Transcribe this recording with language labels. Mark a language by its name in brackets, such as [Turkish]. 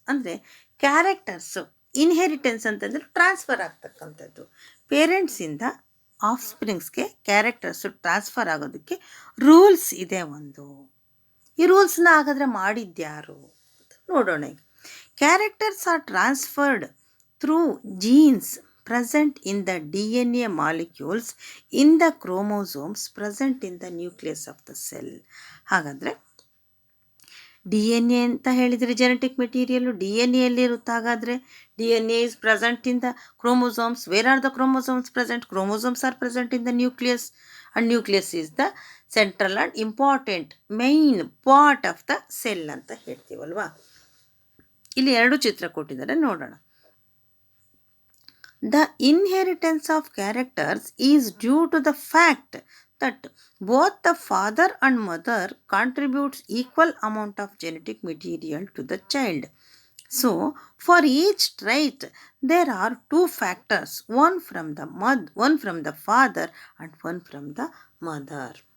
[Kannada] ಅಂದರೆ characters inheritance ಅಂತಂದರೆ transfer ಆಗ್ತಕ್ಕಂಥದ್ದು. ಪೇರೆಂಟ್ಸಿಂದ ಆಫ್ ಸ್ಪ್ರಿಂಗ್ಸ್ಗೆ ಕ್ಯಾರೆಕ್ಟರ್ಸು ಟ್ರಾನ್ಸ್ಫರ್ ಆಗೋದಕ್ಕೆ ರೂಲ್ಸ್ ಇದೆ ಒಂದು. ಈ ರೂಲ್ಸ್ನ ಹಾಗಾದರೆ ಮಾಡಿದ್ಯಾರು ನೋಡೋಣ. ಈಗ [English] Characters are transferred through genes present in the DNA molecules in the chromosomes present in the nucleus of the cell. [Kannada] ಹಾಗಾದರೆ ಡಿ ಎನ್ ಎ ಅಂತ ಹೇಳಿದರೆ ಜೆನೆಟಿಕ್ ಮೆಟೀರಿಯಲ್ಲು ಡಿ ಎನ್ ಎಲ್ಲಿರುತ್ತೆ. [English] ಹಾಗಾದರೆ D N A is present in the chromosomes. Where are the chromosomes present? Chromosomes are present in the nucleus, and nucleus is the central and important main part of the cell [Kannada] ಅಂತ ಹೇಳ್ತೀವಲ್ವಾ. ಇಲ್ಲಿ ಎರಡು ಚಿತ್ರ ಕೊಟ್ಟಿದ್ದಾರೆ, ನೋಡೋಣ. [English] The inheritance of characters is due to the fact that both the father and mother contributes equal amount of genetic material to the child. So, for each trait, there are two factors, one from the father and one from the mother.